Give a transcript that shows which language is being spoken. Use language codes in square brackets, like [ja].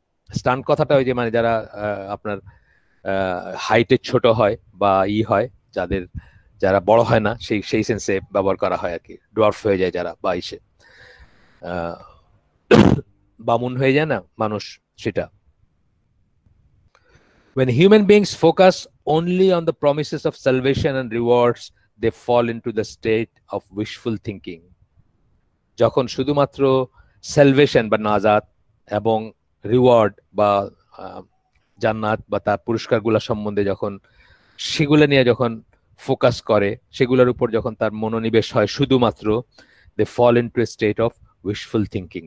[bn] Stunt কথাটা ওই যে মানে যারা আপনার হাইটে ছোট হয় বা হয়, যাদের যারা বড় হয় না, সেই সেই সেন্সে ব্যবহার করা হয় আর কি, ড্রফ হয়ে যায় যারা, বা আহ, বামুন হয়ে যায় না মানুষ, সেটা। [en] When human beings focus only on the promises of salvation and rewards, they fall into the state of wishful thinking. [bn] যখন শুধুমাত্র সালভেশন বা নাজাত এবং রিওয়ার্ড বা জান্নাত বা তার পুরস্কারগুলো সম্বন্ধে যখন সেগুলো নিয়ে যখন ফোকাস করে, সেগুলোর উপর যখন তার মনোনিবেশ হয় শুধুমাত্র, [en] They fall into a state of wishful thinking.